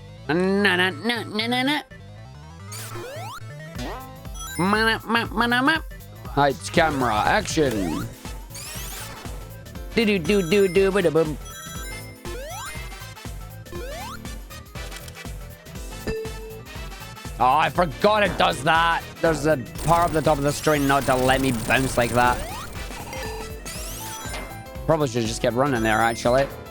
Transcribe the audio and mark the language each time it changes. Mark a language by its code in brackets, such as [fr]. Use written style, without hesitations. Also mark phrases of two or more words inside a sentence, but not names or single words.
[en] Na na na na na na. Lights, camera, action. Do do do do do ba da boom. Oh, I forgot it does that. There's a part of the top of the string not to let me bounce like that. Probably should have just kept running there, actually.